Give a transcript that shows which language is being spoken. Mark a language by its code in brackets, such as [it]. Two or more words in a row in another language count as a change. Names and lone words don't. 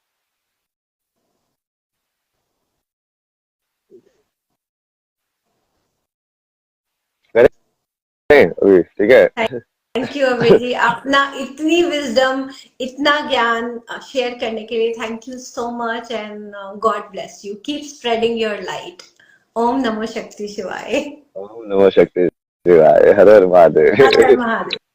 [hi] करें अभी ठीक है। [en] thank you अभय जी, [hi] अपना इतनी विजडम, इतना ज्ञान शेयर करने के लिए [en] thank you so much, and God bless you, keep spreading your light. [sa] ओम नमो शक्ति शिवाय। ओम नमो शक्ति शिवाय, [hi] हर हर हर हर महादेव। महादेव।